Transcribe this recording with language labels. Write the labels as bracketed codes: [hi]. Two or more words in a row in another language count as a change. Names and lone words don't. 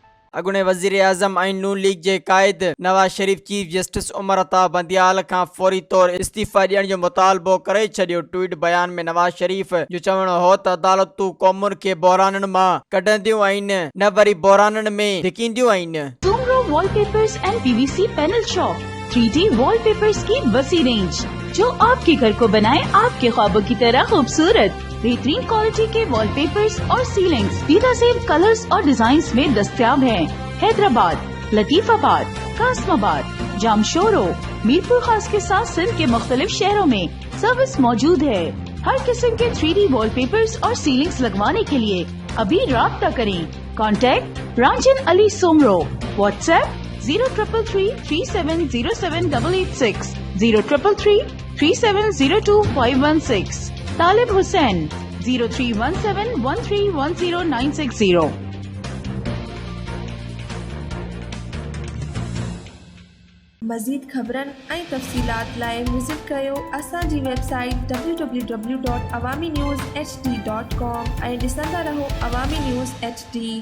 [sd] अॻूणे वज़ीर आज़म ऐं नून लीग जे क़ाइद नवाज़ शरीफ चीफ जस्टिस उमर अता बंदियाल खां फौरी तौर इस्तीफ़ा ॾियण जो मुतालबो करे छॾियो। ट्वीट बयान में नवाज़ शरीफ जो चवणो हो त अदालतूं क़ौमुनि खे बहिराननि मां कढंदियूं आहिनि, न वरी बहिराननि में धिकींदियूं आहिनि। [ur] سومرو والپیپرز اینڈ پی وی سی پینل شاپ 3D والپیپرز کی وسیع رینج جو آپکے گھر کو بنائے آپکے خوابوں کی طرح خوبصورت. بہترین کوالٹی کے والپیپرز اور سیلنگز بہترین کلرز اور ڈیزائنز میں دستیاب ہیں. حیدرآباد، لطیف آباد، قاسم آباد، جامشورو، میرپور خاص کے ساتھ سندھ کے مختلف شہروں میں سروس موجود ہے. ہر قسم کے 3D والپیپرز اور سیلنگز لگوانے کے لیے ابھی رابطہ کریں. کانٹیکٹ رانجھن علی سومرو۔ واٹس ایپ 0333370786 03333702 طالب حسین 0317131096 [sd] मज़ीद ख़बरनि ऐं तफ़सीलात लाइ विज़िट कयो असांजी वेबसाइट www.awamiNewsHD.com ऐं ॾिसंदा रहो अवामी न्यूज़ HD।